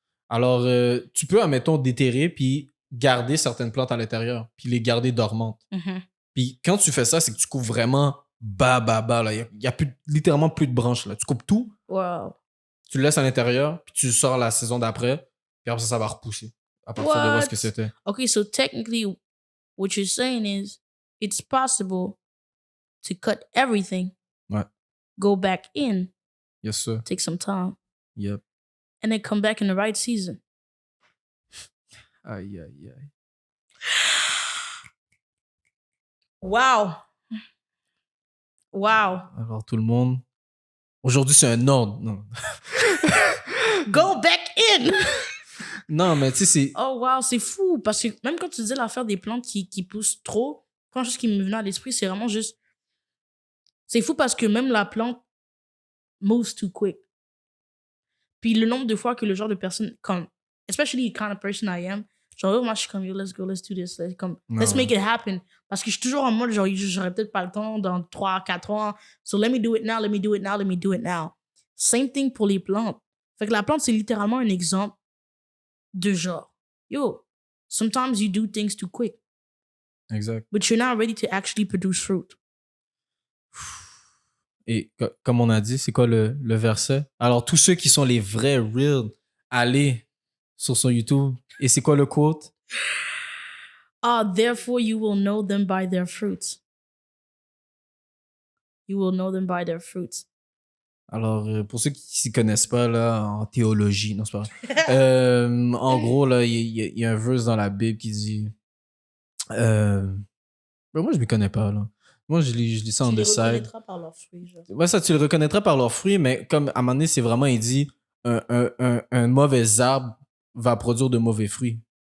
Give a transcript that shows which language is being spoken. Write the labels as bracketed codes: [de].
[fr] Alors, tu peux, admettons, déterrer puis garder certaines plantes à l'intérieur, puis les garder dormantes. Mhm. Puis quand tu fais ça, c'est que tu coupes vraiment bas. Là. Il y a littéralement plus de branches. Là. Tu coupes tout, [en] Wow. [fr] tu le laisses à l'intérieur, puis tu sors la saison d'après, puis après ça va repousser. À partir de voir ce que [en] What? [fr] c'était. [en] Okay, so technically, what you're saying is it's possible to cut everything, [fr] Ouais. [en] go back in, Yes, sir. take some time, Yep. and then come back in the right season. [fr] Aïe. [en] Wow. Wow. [fr] Alors, tout le monde. Aujourd'hui, c'est un ordre. Non, [en] Go back in! [fr] non mais tu sais, c'est. Oh wow, c'est fou. Parce que même quand tu disais l'affaire des plantes qui poussent trop, quand chose qui me venait à l'esprit, c'est vraiment juste. C'est fou parce que même la plante [en] moves too quick. [fr] Puis le nombre de fois que le genre de personne, comme, [en] especially the kind of person I am, [fr] genre, moi je suis comme, yo, [en] let's go, let's do this. Let's make it happen. [fr] Parce que je suis toujours en mode, genre, j'aurais peut-être pas le temps dans 3-4 ans. [en] So let me do it now, let me do it now, let me do it now. Same thing [fr] pour les plantes. Fait que la plante, c'est littéralement un exemple de genre, yo, [en] sometimes you do things too quick, [fr] Exact. [en] but you're not ready to actually produce fruit. [fr] Et comme on a dit, c'est quoi le verset? Alors, tous ceux qui sont les vrais real, allez sur son YouTube. Et c'est quoi le quote? [en] Therefore you will know them by their fruits. You will know them by their fruits. [fr] Alors, pour ceux qui ne s'y connaissent pas, là, en théologie, non, c'est pas vrai. En gros, là, il y a un verse dans la Bible qui dit... ben moi, je ne m'y connais pas, là. Moi, je lis ça en Tu les [en] the side. [fr] reconnaîtras par leurs fruits. Genre. Ouais, ça, tu le reconnaîtras par leurs fruits, mais comme à un moment donné, c'est vraiment, il dit, un mauvais arbre va produire de mauvais fruits.